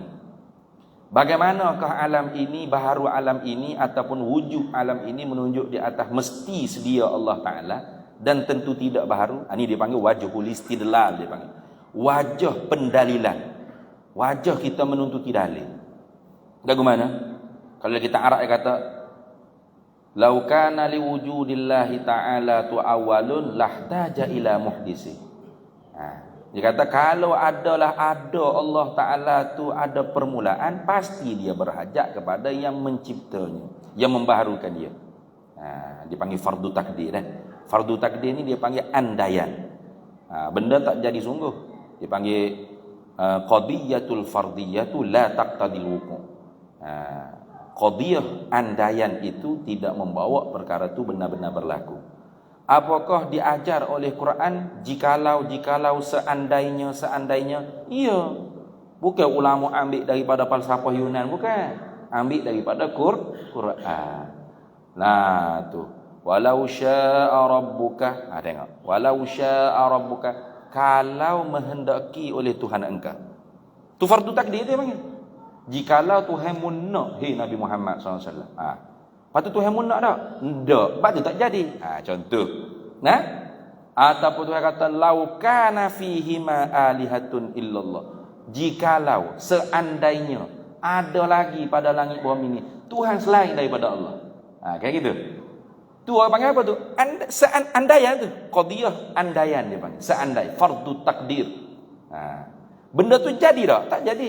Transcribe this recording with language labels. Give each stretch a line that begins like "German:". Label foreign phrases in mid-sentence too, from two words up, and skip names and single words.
Malay: Bagaimanakah alam ini, baharu alam ini ataupun wujud alam ini menunjuk di atas mesti sedia Allah Ta'ala dan tentu tidak baharu? Ini dia panggil
Arabic: وجه الاستدلال,
Malay: dia panggil. Wajah pendalilan. Wajah kita menuntuti dalil. Bagaimana? Kalau kita Arab kata
Arabic: لو كان لوجود الله تعالى
Malay: tu
Arabic: أول لاحتاج إلى محدث.
Malay: Dia kata kalau ada Allah Ta'ala tu ada permulaan, pasti dia berhajat kepada yang menciptanya, yang membaharukan dia. Dipanggil fardu takdir. Fardu takdir ni dia panggil andaian. Benda tak jadi sungguh.
Arabic: Dipanggil القضية الفرضية لا تقتضي الوقوع'.
Malay: Qadiyah andaian itu tidak membawa perkara itu benar-benar berlaku. Apakah diajar oleh Quran jikalau seandainya? Iya. Bukan ulama ambil daripada falsafah Yunan, bukan. Ambil daripada Quran. Nah tu.
Arabic: ولو شاء ربك. Tengok. ولو شاء ربك,
Malay: kalau menghendaki oleh Tuhan engkau. Tu fardu takdir dia panggil. Jikalau Tuhanmu nak, Nabi Muhammad SAW. Lepas tu Tuhan pun nak tak? Tak. Lepas tu tak jadi. Contoh. Nah? Ataupun Tuhan kata,
Arabic: لو كان فيهما آلهة إلا الله.
Malay: Jikalau seandainya ada lagi pada langit bumi ini Tuhan selain daripada Allah.
Indonesian: Kayak gitu.
Malay: Tu orang panggil apa tu? Seandaian tu. Qadiyah andaian dia panggil. Seandai. Fardu takdir. Benda tu jadi tak? Tak jadi.